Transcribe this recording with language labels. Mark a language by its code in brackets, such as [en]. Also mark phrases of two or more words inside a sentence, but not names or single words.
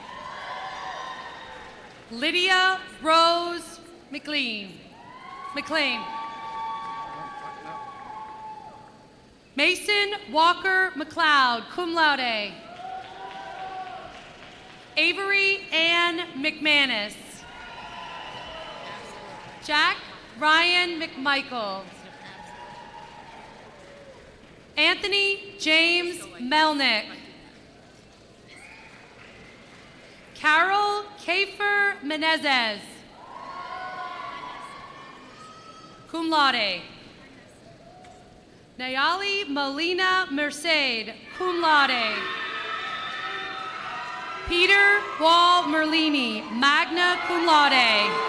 [en] Lydia Rose McLean. Mason Walker McLeod, [la] cum laude. [en] Avery Ann McManus. Jack Ryan McMichael. Anthony James Melnick. Carol Kafer Menezes, [la] cum laude. [en] Nayali Molina Merced, [la] cum laude. [en] Peter Wall Merlini, [la] magna cum laude.